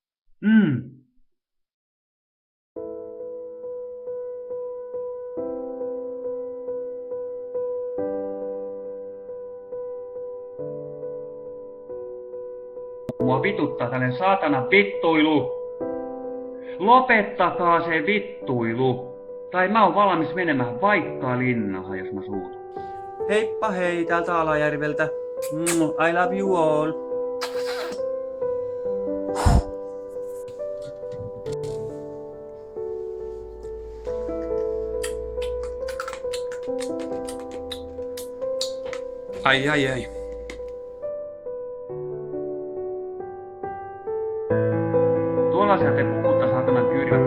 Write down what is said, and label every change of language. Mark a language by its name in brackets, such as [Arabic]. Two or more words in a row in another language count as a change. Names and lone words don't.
[Finnish] Mua vituttaa tällainen saatana vittuilu. Lopettakaa se vittuilu. Tai mä oon valmis menemään vaikka linnahan, jos mä suutun. Heippa hei, täältä Alajärveltä. [English] I love you all. [Finnish] Ai. Tuollaisia te puhutte, saatanan kyyrivät.